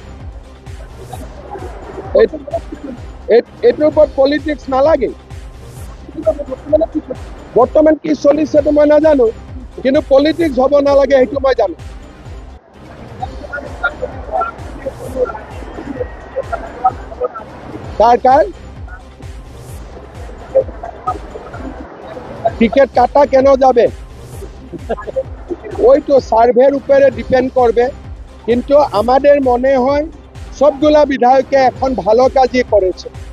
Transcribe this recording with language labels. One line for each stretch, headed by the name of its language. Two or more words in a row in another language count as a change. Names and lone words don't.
Assamese: এইটোৰ ওপৰত পলিটিক্স নালাগে। বৰ্তমান কি চলিছেতো মই নাজানো, কিন্তু পলিটিক্স হ'ব নালাগে সেইটো মই জানো।
Bangla: কাৰ টিকিট কাটা কেন যাবে, ওই তো সার্ভের উপরে ডিপেন্ড করবে। কিন্তু আমাদের মনে হয় সবগুলা বিধায়কে এখন ভালো কাজই করেছে।